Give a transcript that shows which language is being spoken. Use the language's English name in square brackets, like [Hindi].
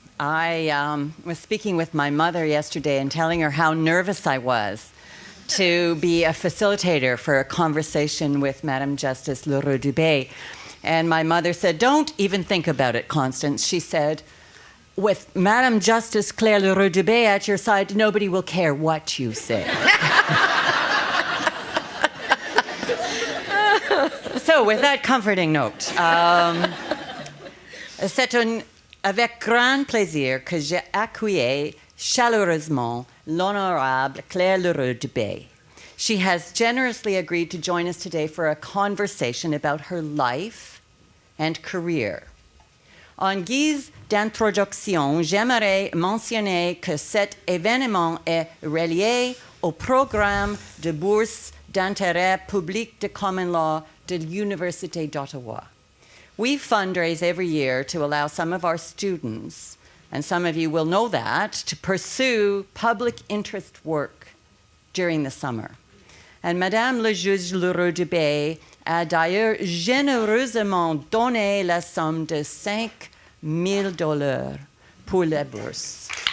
[English] I was speaking with my mother yesterday and telling her how nervous I was to be a facilitator for a conversation with Madame Justice L'Heureux-Dubé. And my mother said, "Don't even think about it, Constance." She said, "With Madame Justice Claire L'Heureux-Dubé at your side, nobody will care what you say." So, with that comforting note, [French] c'est avec grand plaisir que j'ai accueilli chaleureusement l'Honourable Claire L'Heureux-Dubé. [English] She has generously agreed to join us today for a conversation about her life and career. [French] En guise d'introduction, j'aimerais mentionner que cet événement est relié au programme de bourse d'intérêt public de common law de l'Université d'Ottawa. [English] We fundraise every year to allow some of our students, and some of you will know that, to pursue public interest work during the summer. [French] And Madame le juge L'Heureux-Dubé a d'ailleurs généreusement donné la somme de $5,000 pour la bourse.